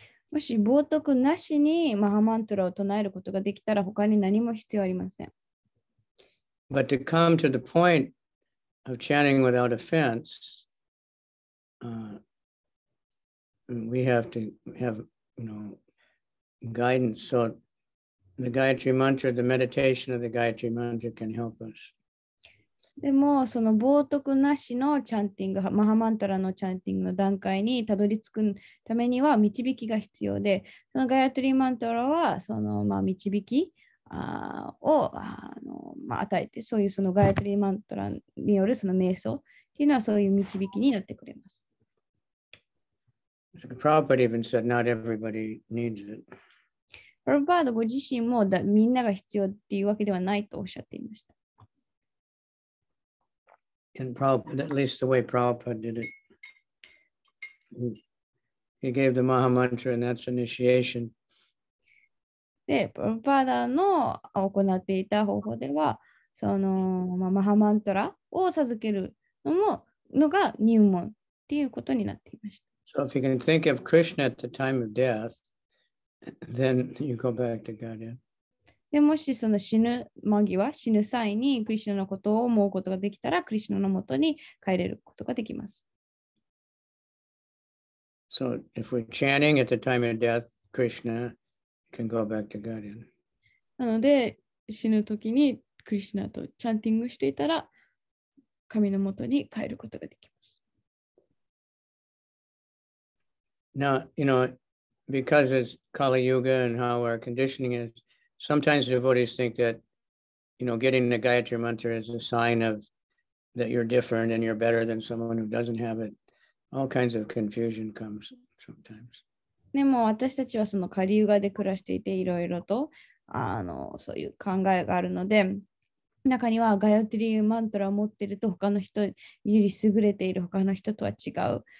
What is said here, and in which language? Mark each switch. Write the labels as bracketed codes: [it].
[ja] もし冒涜なしにマハマントラを唱えることができたら他に何も必要ありません。 [en] But to come to the point of chanting without offense, we have to have, guidance. So the Gayatri Mantra, the meditation of the Gayatri Mantra can help us. [ja] でも、その冒涜なしのチャンティング、マハマントラのチャンティングの段階にたどり着くためには導きが必要で、そのガヤトリマントラはその導きを与えて、そういうそのガヤトリマントラによるその瞑想っていうのはそういう導きになってくれます。 [en] Prabhupada even said not everybody needs it. [ja] プラブパードご自身もみんなが必要っていうわけではないとおっしゃっていました。 [en] And at least the way Prabhupada did it. He gave the Maha Mantra, and that's initiation. [ja] で、プラブパーダの行っていた方法では、そのマハマントラを授けるのが入門っていうことになっていました。 [en] So if you can think of Krishna at the time of death, then you go back to Godhead. [ja] でもしその死ぬ間際、死ぬ際にクリシュナのことを思うことができたら、クリシュナのもとに帰れることができます。 [en] So if we're chanting at the time of death, Krishna can go back to Godhead. [ja] なので、死ぬ時にクリシュナとチャンティングしていたら、神のもとに帰ることができます。 [en] Now, because it's Kali Yuga and how our conditioning is, sometimes devotees think that, getting the Gayatri Mantra is a sign of that you're different and you're better than someone who doesn't have it. All kinds of confusion comes sometimes. [ja] でも私たちはそのカリユガで暮らしていていろいろとそういう考えがあるので、中にはガヤトリーマントラを持っていると他の人より優れている他の人とは違う。